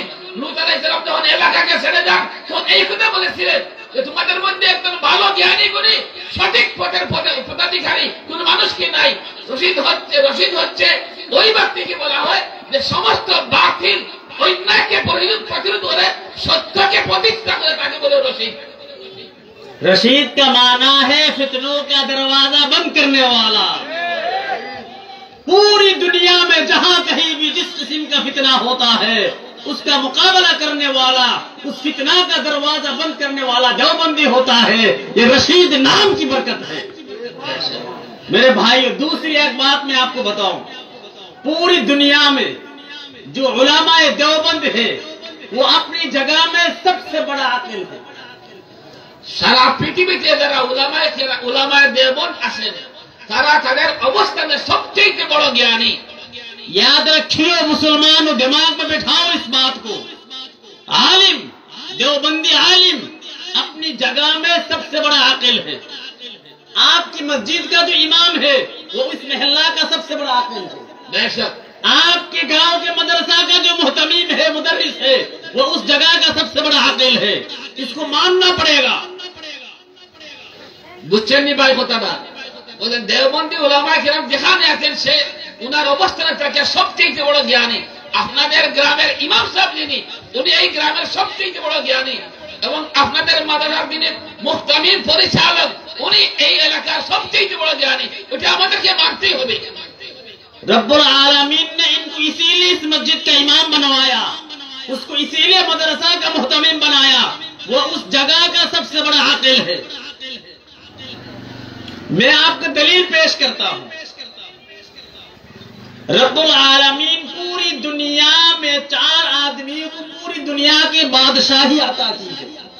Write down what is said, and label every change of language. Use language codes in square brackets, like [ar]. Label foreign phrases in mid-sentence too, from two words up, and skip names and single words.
[bn] লূত [ar] عليه السلام [bn] যখন এলাকাকে ছেড়ে যান তখন এই কথা বলেছিলেন যে তোমাদের মধ্যে একজন ভালো জ্ঞানী গুণী সঠিক পথের পদাধিকারী কোন মানুষ কি নাই? রশিদ হচ্ছে ওই ব্যক্তিকে বলা হয় যে সমস্ত বাতিল অন্যায়কে প্রতিরোধ করে সত্যকে প্রতিষ্ঠা করে তাকে বলে রশিদ। [ur] رشید کا معنی ہے فتنوں کا دروازہ بند کرنے والا۔ پوری دنیا میں جہاں کہیں بھی جس قسم کا فتنہ ہوتا ہے اس کا مقابلہ کرنے والا، اس فتنہ کا دروازہ بند کرنے والا دیوبندی ہوتا ہے۔ یہ رشید نام کی برکت ہے۔ میرے بھائیو، دوسری ایک بات میں آپ کو بتاؤں، پوری دنیا میں جو علماء دیوبند ہے وہ اپنی جگہ میں سب سے بڑا عاقل ہے۔ [bn] সারা পৃথিবীতে যারা উলামায়ে দেওবন্দ আছেন তারা তাদের অবস্থানে সবচেয়ে বড় জ্ঞানী। [ur] یاد رکھیے مسلمانوں، دماغ میں بٹھاؤ اس بات کو، عالم، دیوبندی عالم اپنی جگہ میں سب سے بڑا عاقل ہے۔ آپ کی مسجد کا جو امام ہے وہ اس محلہ کا سب سے بڑا عاقل ہے۔ بے شک آپ کے گاؤں کے مدرسہ کا جو محتمیم ہے، مدرس ہے، وہ اس جگہ کا سب سے بڑا عاقل ہے۔ اس کو ماننا پڑے گا۔ [bn] বুঝছেন নি ভাই কথাটা? বলেন দেওবন্দি উলামায়ে কিরাম যেখানে আছেন সে উনার অবস্থানে থাকে সবচেয়ে বড় জ্ঞানী। আপনাদের গ্রামের ইমাম সাহেব যিনি উনি এই গ্রামের সবচেয়ে বড় জ্ঞানী এবং আপনাদের মাদ্রাসার যিনি মুহতামিম পরিচালক উনি এই এলাকার সবচেয়ে বড় জ্ঞানী। ওটা আমাদেরকে মানতেই হবে। [ar] رب العالمین [ur] نے ان کو اسی لیے اس مسجد کا امام بنوایا، اس کو اسی لیے مدرسہ کا محتمم بنایا، وہ اس جگہ کا سب سے بڑا عاقل ہے۔ میں آپ کو دلیل پیش کرتا ہوں، [ar] رب العالمین [ur] پوری دنیا میں 4 آدمی کو پوری دنیا کی بادشاہی عطا کی ہے۔